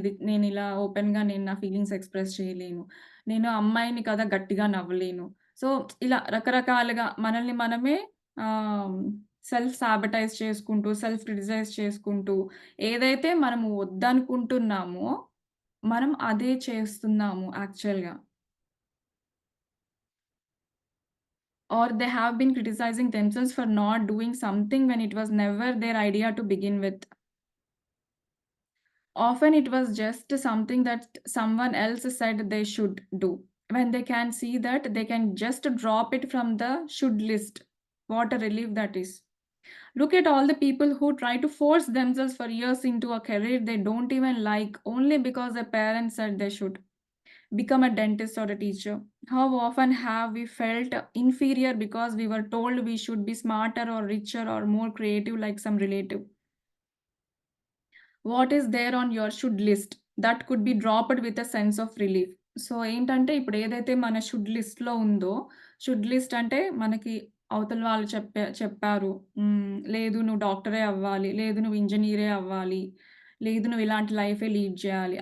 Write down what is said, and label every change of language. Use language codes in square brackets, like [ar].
[te] నేనిలా ఓపెన్‌గా నేను నా ఫీలింగ్స్ ఎక్స్‌ప్రెస్ చేయలేను. నేను అమ్మాయిని కదా! గట్టిగా నవ్వలేను. సో, ఇలా రకరకాలుగా మనల్ని మనమే ఆహ్, సెల్ఫ్ సాబటైజ్ చేసుకుంటూ, సెల్ఫ్ క్రిటిసైజ్ చేసుకుంటూ, ఏదైతే మనము వద్దనుకుంటున్నామో, మనం అదే చేస్తున్నాము యాక్చువల్‌గా. [en] Or they have been criticizing themselves for not doing something when it was never their idea to begin with. Often it was just something that someone else said they should do. When they can see that, they can just drop it from the should list. What a relief that is. Look at all the people who try to force themselves for years into a career they don't even like only because their parents said they should become a dentist or a teacher. How often have we felt inferior because we were told we should be smarter or richer or more creative like some relative? What is there on your should list that could be dropped with a sense of relief. [te] So, ఏంటంటే ఇప్పుడు ఏదైతే మన should లిస్ట్‌లో ఉందో, should list అంటే మనకి అవతల వాళ్ళు చెప్పారు. లేదు నువ్వు డాక్టరే అవ్వాలి, లేదు నువ్వు ఇంజినీరే అవ్వాలి, లేదు నువ్వు ఇలాంటి లైఫే లీడ్ చేయాలి.